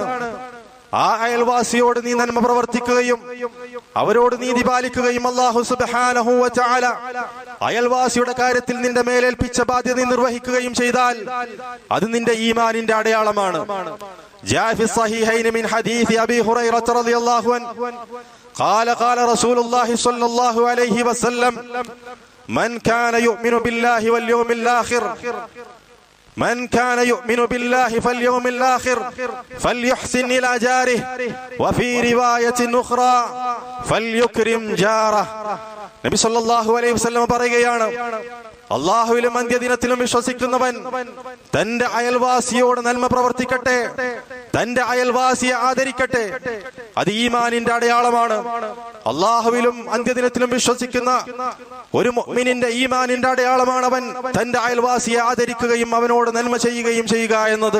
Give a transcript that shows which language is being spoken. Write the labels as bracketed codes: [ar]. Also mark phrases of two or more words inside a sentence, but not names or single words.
[ml] ആ അയൽവാസിയോട് നീ നന്മ പ്രവർത്തിക്കുകയും അവരോട് നീതി പാലിക്കുകയും അല്ലാഹു [ar] سبحانه وتعالى [ml] അയൽവാസിയുടെ കാര്യത്തിൽ നിന്റെ മേലേൽപ്പിച്ച ബാധ്യത നിർവഹിക്കുകയും ചെയ്താൽ അത് നിന്റെ ഈമാനിന്റെ അടയാളമാണ്. [ar] جاء في صحيحين من حديث أبي هريرة رضي الله عنه قال رسول الله صلى الله عليه وسلم من كان يؤمن بالله واليوم الآخر من كان يؤمن بالله فاليوم الآخر فليحسن إلى جاره وفي رواية أخرى فليكرم جاره. [ml] നബി [ar] صلى الله عليه وسلم [ml] പറയുകയാണ്, അല്ലാഹുവിലും അന്ത്യദിനത്തിലും വിശ്വസിക്കുന്നവൻ തന്റെ അയൽവാസിയോട് നന്മ പ്രവർത്തിക്കട്ടെ, തന്റെ അയൽവാസിയെ ആദരിക്കട്ടെ. അത് ഈമാനിന്റെ അടയാളമാണ്. അല്ലാഹുവിലും അന്ത്യദിനത്തിലും വിശ്വസിക്കുന്ന ഒരു മുഅ്മിനിന്റെ ഈമാനിന്റെ അടയാളമാണ് അവൻ തന്റെ അയൽവാസിയെ ആദരിക്കുകയും അവനോട് നന്മ ചെയ്യുക എന്നത്.